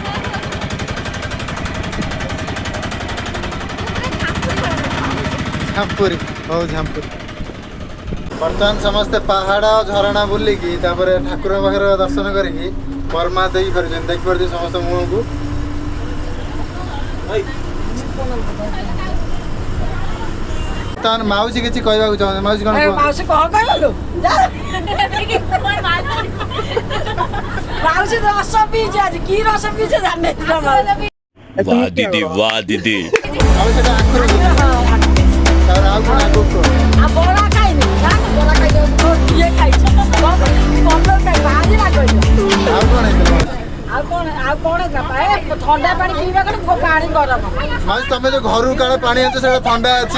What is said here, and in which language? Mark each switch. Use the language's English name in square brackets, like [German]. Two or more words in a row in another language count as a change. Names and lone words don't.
[Odia] ଝାମ୍ପୁରୀ ହଉ ଝାମ୍ପୁରୀ ବର୍ତ୍ତମାନ ସମସ୍ତେ ପାହାଡ଼ ଝରଣା ବୁଲିକି ତାପରେ ଠାକୁରଙ୍କ ପାଖରେ ଦର୍ଶନ କରିକି ବର୍ମା ଦେଇକି ଫେରୁଛନ୍ତି ଦେଖିପାରୁଥିବେ ସମସ୍ତ ମୁହଁକୁ ବର୍ତ୍ତମାନ ମାଉସୀ କିଛି କହିବାକୁ ଚାହୁଁଛନ୍ତି ମାଉସୀ କ'ଣ ମାଉସୀ କଣ କହିଲୁ ମାଉସୀ ରସ ପିଇଛି ଆଜି କି ରସ ପିଇছে ଜାଣିନି [Hindi] वाह दीदी वाह दीदी [Odia] ଆଉ ସେଟା ଆଖୁ ରସ ତାପରେ ଆଉ କ'ଣ ଆଗକୁ ଆଉ ବରା ଖାଇନି ବରା ଖାଇନି ଇଏ ଖାଇଛି ଭଲ ଖାଇ ଭାରି ରାଗ ଆଉ କ'ଣ ହେଇଥିଲା ଆଉ କଣ ହେଇଥିଲା ଥଣ୍ଡା ପାଣି ପିଇବା କଣ ପାଣି ଗରମ ମାଉସୀ ତମେ ଯୋଉ ଘରୁ କାଳେ ପାଣି ଆଣିଛ ସେଟା ଥଣ୍ଡା ଅଛି